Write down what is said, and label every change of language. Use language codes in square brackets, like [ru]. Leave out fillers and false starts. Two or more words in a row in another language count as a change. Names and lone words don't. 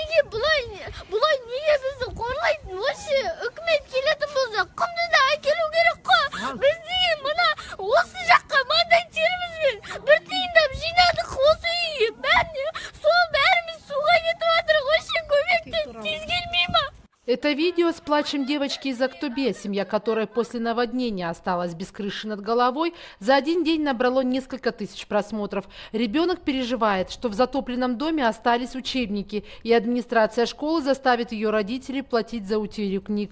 [kk] Булай неге бізді қорлайтын? Вообще үкімет келетін болса, құмдыда әкелу керек қой. Біз деген мына осы жаққа маңдай терімізбен бір тиындап жинадық осы үйге. Бәріміз суға кетіп жатырық. Вообще көмектен тез келмей ма? [ru] Это видео с плачем девочки из Актобе, семья которой после наводнения осталась без крыши над головой, за один день набрало несколько тысяч просмотров. Ребенок переживает, что в затопленном доме остались учебники, и администрация школы заставит ее родителей платить за утерю книг.